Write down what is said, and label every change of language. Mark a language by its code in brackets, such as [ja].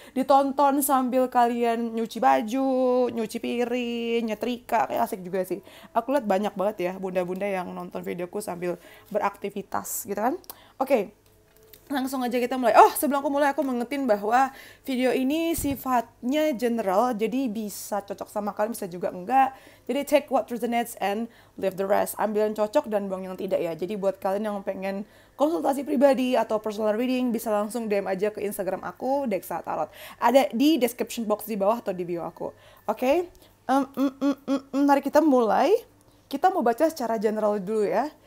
[id] Ditonton sambil kalian nyuci baju, nyuci piring, nyetrika, kayak asik juga sih. Aku lihat banyak banget ya bunda-bunda yang nonton videoku sambil beraktivitas gitu kan. Oke, okay, langsung aja kita mulai. Oh, sebelum aku mulai, aku mengetin bahwa video ini sifatnya general, jadi bisa cocok sama kalian, bisa juga enggak. [en] Jadi take what resonates and leave the rest. [id] Ambil yang cocok dan buang yang tidak ya. Jadi buat kalian yang pengen konsultasi pribadi atau personal reading, bisa langsung DM aja ke Instagram aku, Deksa Tarot. Ada di description box di bawah atau di bio aku. Oke? Okay? Mari kita mulai. Kita mau baca secara general dulu ya.